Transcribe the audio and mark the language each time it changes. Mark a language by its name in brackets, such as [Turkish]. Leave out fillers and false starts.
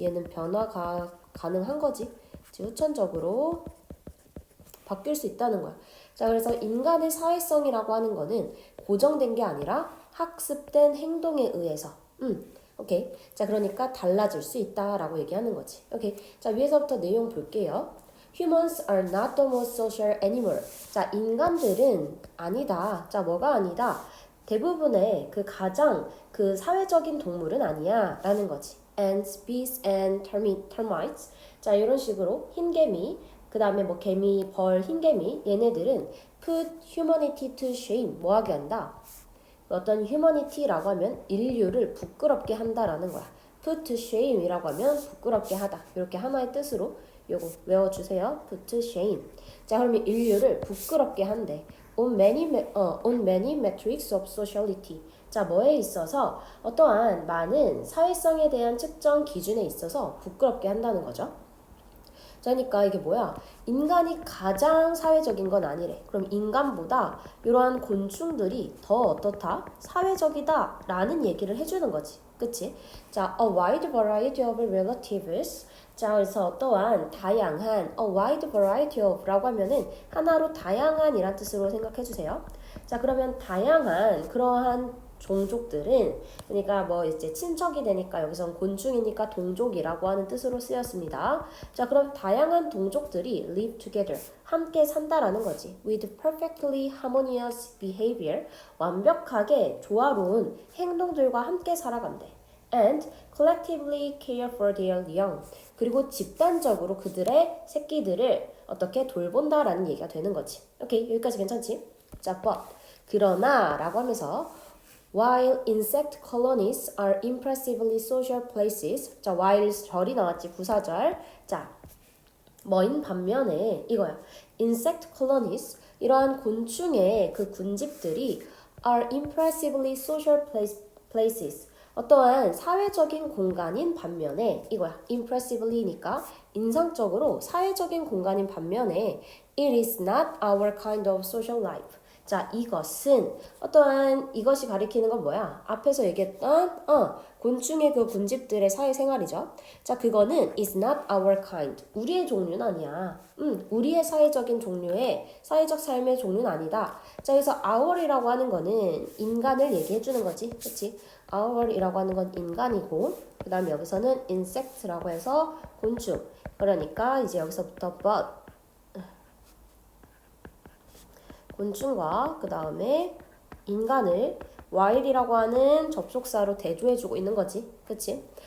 [Korean] 얘는 변화가 가능한 거지. 후천적으로 바뀔 수 있다는 거야. 자, 그래서 인간의 사회성이라고 하는 거는 고정된 게 아니라 학습된 행동에 의해서 오케이. 자, 그러니까 달라질 수 있다라고 얘기하는 거지. 오케이. 자, 위에서부터 내용 볼게요. [English] Humans are not the most social animal. [Korean] 자, 인간들은 아니다. 자, 뭐가 아니다? 대부분의 그 가장 그 사회적인 동물은 아니야. 라는 거지. [English] Ants, bees, and termites. [Korean] 자, 이런 식으로 흰개미, 그 다음에 뭐 개미, 벌, 흰개미 얘네들은 [English] put humanity to shame. [Korean] 뭐 하게 한다? 어떤 humanity라고 하면 인류를 부끄럽게 한다라는 거야. [English] put to shame [Korean] 이라고 하면 부끄럽게 하다. 이렇게 하나의 뜻으로 요거 외워주세요. [English] put to shame. [Korean] 자, 그러면 인류를 부끄럽게 한대. [English] on many metrics of sociality. [Korean] 자, 뭐에 있어서 어떠한 많은 사회성에 대한 측정 기준에 있어서 부끄럽게 한다는 거죠. 그러니까 이게 뭐야? 인간이 가장 사회적인 건 아니래. 그럼 인간보다 이러한 곤충들이 더 어떻다? 사회적이다 라는 얘기를 해주는 거지. 그치? [English] 자, a wide variety of relatives. [Korean] 자, 그래서 어떠한 다양한 [English] a wide variety of [Korean] 라고 하면은 하나로 다양한 이란 뜻으로 생각해 주세요. 자, 그러면 다양한 그러한 종족들은 그러니까 뭐 이제 친척이 되니까 여기선 곤충이니까 동족이라고 하는 뜻으로 쓰였습니다. 자, 그럼 다양한 동족들이 [English] live together [Korean] 함께 산다라는 거지. [English] with perfectly harmonious behavior [Korean] 완벽하게 조화로운 행동들과 함께 살아간대. [English] and collectively care for their young [Korean] 그리고 집단적으로 그들의 새끼들을 어떻게 돌본다라는 얘기가 되는 거지. 오케이, 여기까지 괜찮지? [English] 자, but [Korean] 그러나 라고 하면서 [English] While insect colonies are impressively social places. [Korean] 자, while 절이 나왔지, 부사절. 자, 뭐인 반면에 이거야. [English] Insect colonies [Korean] 이러한 곤충의 그 군집들이 [English] are impressively social places. [Korean] 어떠한 사회적인 공간인 반면에 이거야. impressively니까 인상적으로 사회적인 공간인 반면에 [English] it is not our kind of social life. [Korean] 자, 이것은 어떠한 이것이 가리키는 건 뭐야? 앞에서 얘기했던 곤충의 그 군집들의 사회생활이죠. 자, 그거는 [English] is not our kind. [Korean] 우리의 종류는 아니야. 우리의 사회적인 종류의 사회적 삶의 종류는 아니다. 자, 그래서 our이라고 하는 거는 인간을 얘기해 주는 거지. 그렇지? our이라고 하는 건 인간이고 그 다음에 여기서는 insect라고 해서 곤충. 그러니까 이제 여기서부터 but 곤충과 그 다음에 인간을 while이라고 하는 접속사로 대조해주고 있는 거지. 그치?